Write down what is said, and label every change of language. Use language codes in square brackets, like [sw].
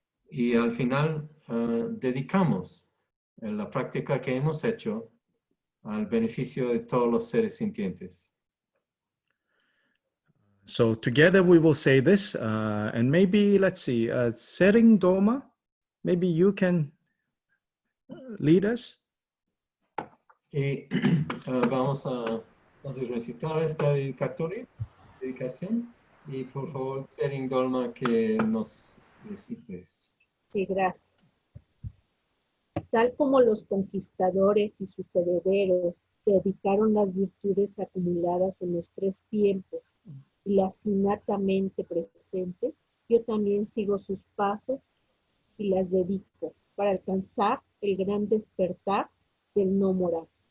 [es] y al final dedicamos la práctica que hemos hecho al beneficio de todos los seres sintientes. [en] So together we will say this, and maybe, let's see, Sering Doma, maybe you can lead us. [es] Y vamos a recitar esta dedicación. Y por favor, Sering Dolma, que nos recites. Sí, gracias. Tal como los conquistadores y sus herederos dedicaron las virtudes acumuladas en los tres tiempos y las innatamente presentes, yo también sigo sus pasos y las dedico para alcanzar el gran despertar del no morar.